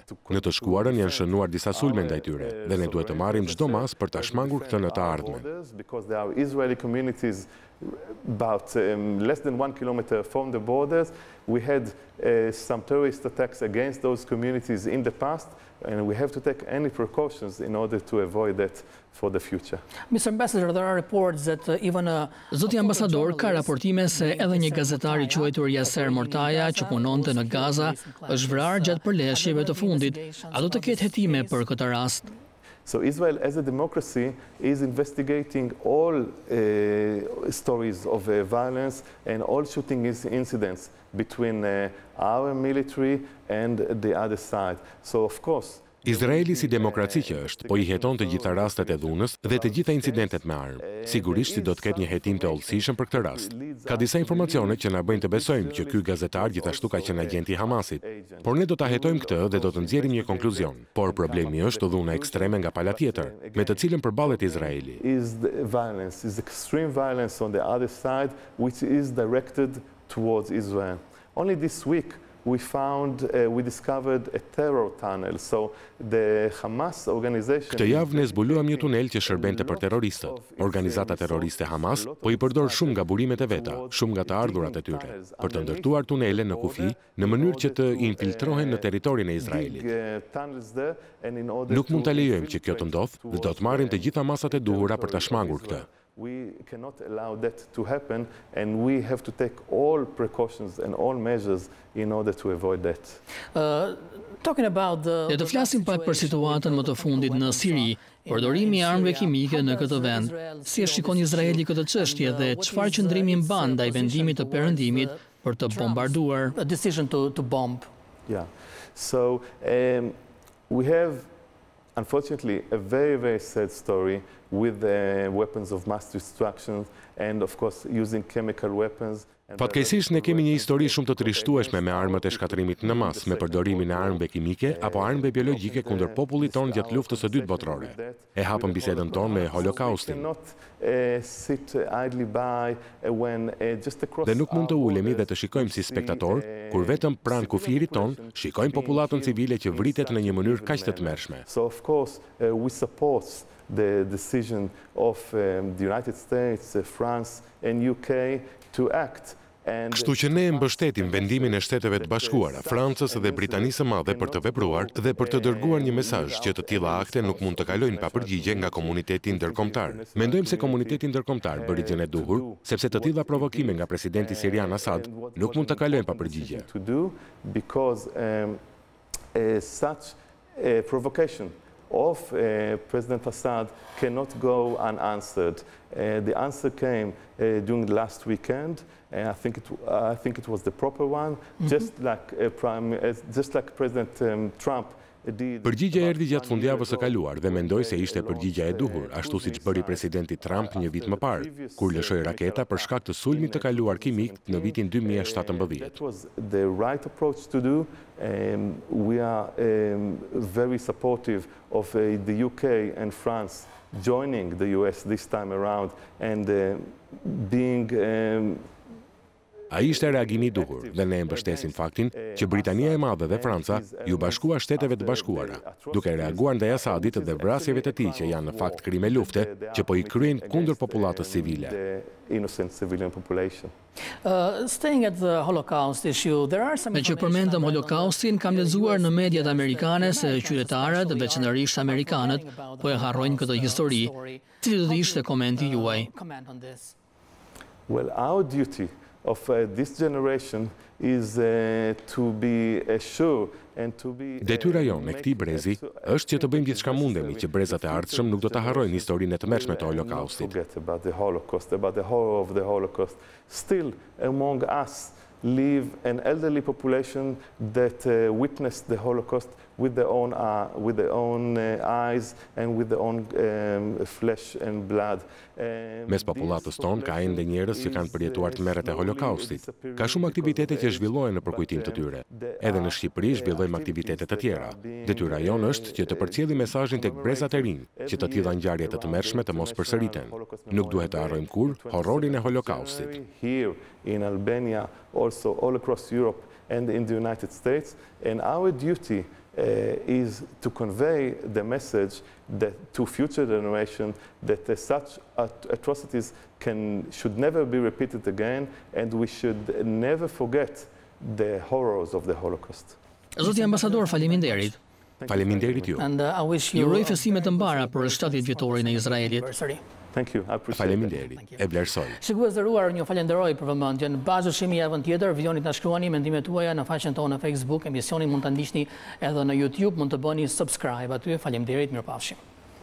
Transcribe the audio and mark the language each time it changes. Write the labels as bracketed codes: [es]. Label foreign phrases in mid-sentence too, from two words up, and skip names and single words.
[sq] Në të shkuarën janë shënuar disa sulme ndaj tyre dhe ne duhet të marrim çdo mas për ta shmangur këtë në të ardhmen. [en] Because there are Israeli communities about less than 1 kilometer from the borders. We had some terrorist attacks against those communities in the past, and we have to take any precautions in order to avoid that for the future. Mr. Ambassador, there are reports that even [sq] Zoti ambasador, ka raportime se edhe një gazetar i quajtur Yasser Mortaja që punonte në Gaza është vrarë gjatë përleshjeve të fundit. A do të ketë hetime për këtë rast? [en] So Israel, as a democracy, is investigating all stories of violence and all shooting incidents between our military and the other side. So, of course, [sq] Izraeli si demokraci që është, po i heton të gjitha rastet e dhunës dhe të gjitha incidentet me armë. Sigurisht si do të ketë një hetim të hollësishëm për këtë rast. Ka disa informacione që na bëjnë të besojmë që ky gazetar gjithashtu ka qenë agent i Hamasit. Por ne do ta hetojmë këtë dhe do të nxjerrim një konkluzion. Por problemi është dhuna ekstreme nga pala tjetër, me të cilën përballet Izraeli. [en] Is extreme violence on the other side, which is directed towards Israel. Only this week we discovered a terror tunnel. So the Hamas organization. [sq] Këtë javë ne zbuluam një tunel që shërbente për terroristët. Organizata terroriste Hamas po i përdor shumë nga burimet e veta, shumë nga të ardhurat e tyre, për të ndërtuar tunele në kufi në mënyrë që të infiltrohen në territorin e Izraelit. Nuk mund ta lejojmë që kjo të ndodhë dhe do të marrim të gjitha masat e duhura për ta shmangur këtë. [en] We cannot allow that to happen, and we have to take all precautions and all measures in order to avoid that. [sq] Ne të flasim pak për situatën më të fundit në Siri, përdorimi i armëve kimike në këtë vend. Si e shikon Izraeli këtë çështje dhe çfarë qëndrimi mban ndaj vendimit të Perëndimit për të bombarduar? [en] A decision to bomb. Yeah. So we have, unfortunately, a very, very sad story with the weapons of mass destruction and, of course, using chemical weapons. [sq] Fatkeqësisht ne kemi një histori shumë të trishtueshme me armët e shkatërimit në mas, me përdorimin e armëve kimike apo armëve biologjike kundër popullit ton gjatë luftës së dytë botërore. E hapëm bisedën tonë me Holokaustin. Dhe nuk mund të ulemi dhe të shikojmë si spektator, kur vetëm pranë kufirit ton shikojmë popullatën civile që vritet në një mënyrë kaq të tmerrshme. [en] So of course we support the decision of the United States, France and UK to act. [sq] Kështu që ne mbështetim vendimin e Shteteve të Bashkuara, Francës dhe Britanisë së Madhe për të vepruar dhe për të dërguar një mesazh që të tilla akte nuk mund të kalojnë pa përgjigje nga komuniteti ndërkombëtar. Mendojmë se komuniteti ndërkombëtar bëri gjën e duhur, sepse të tilla provokime nga presidenti sirian Assad nuk mund të kalojnë pa përgjigje. [en] Because such a provocation of President Assad cannot go unanswered. The answer came during the last weekend, and I think it was the proper one, just like President Trump did. [sq] Përgjigja erdhi gjatë fundjavës së kaluar dhe mendoj se ishte përgjigja e duhur, ashtu siç bëri presidenti Trump një vit më parë, kur lëshoi raketa për shkak të sulmit të kaluar kimik në vitin 2017. [en] That was the right approach to do. We are very supportive of the UK and France joining the US this time around and being [sq] Ai ishte reagimi I duhur dhe ne mbështesim faktin që Britania e Madhe dhe Franca ju bashkua Shteteve të Bashkuara, duke reaguar ndaj Asadit dhe vrasjeve të tij që janë në fakt krime lufte që po I kryen kundër popullatës civile. [en] Staying at the Holocaust issue, there are some [sq] Me që përmendëm Holokaustin, kam lexuar në mediat amerikane se qytetarët, veçanërisht amerikanët, po e harrojnë këtë histori. Cili do të ishte komenti juaj? Well, our duty of this generation is to be sure and to be Detyra jonë e këtij brezi është që të bëjmë gjithçka mundemi që brezat e ardhshëm nuk do të harrojnë historinë e tmerrshme të Holokaustit. [en] Forget about the horror of the Holocaust. Still among us live an elderly population that witnessed the Holocaust with their own eyes and with their own flesh and blood. [sq] Mes popullatës tonë ka ende njerëz që kanë përjetuar tmerret e Holokaustit. Ka shumë aktivitete që zhvillohen në përkujtim të tyre. Edhe në Shqipëri zhvillojmë aktivitete të tjera. Detyra jonë është që të përcjellim mesazhin tek brezat e rinj, që të tilla ngjarje të tmerrshme të mos përsëriten. Nuk duhet të harrojmë kurrë horrorin e Holokaustit. [en] Here in Albania, also all across Europe and in the United States, and our duty is to convey the message that to future generations that such atrocities should never be repeated again, and we should never forget the horrors of the Holocaust. [sq] Zoti ambasador, faleminderit. Faleminderit ju. [en] And I wish [sq] Ju [en] you [sq] uroj festime të mbara për 70 vjetorin e Izraelit. [en] Thank you. I appreciate it. [sq] Faleminderit. E vlerësoj. Shikues të nderuar, ju falenderoj për vëmendjen. Bashkëpunim javën tjetër, vijoni ta shkruani mendimet tuaja në faqen tonë në Facebook, emisionin mund ta ndiqni edhe në YouTube, mund të bëni subscribe aty. Faleminderit, mirupafshim.